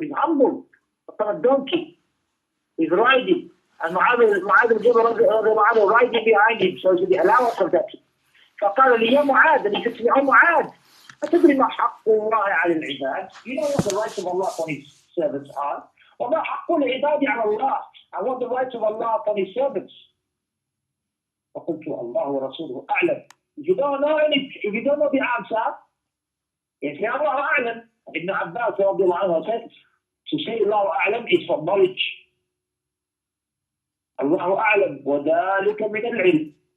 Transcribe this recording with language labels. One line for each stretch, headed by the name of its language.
English: He's humble upon a donkey. He's riding, and Mu'adh al-Jabal riding behind him. So it's the allowance of that.
Arabic: فقال لي يا معاذ,
English: and he said to me, oh Mu'adh,
Arabic: أتدري ما حق الله على العباد?
English: You know what the rights of Allah upon His servants are?
Arabic: وما حق العباد على الله?
English: And what the rights of Allah upon His servants?
Arabic: فقلت الله ورسوله أعلم.
English: If you don't know the answer, if you Allah A'lam, Ibn Abbas radiallahu anhu said, to say Allah A'lam is for knowledge.
Arabic: Allah A'lam, وذلك من العلم.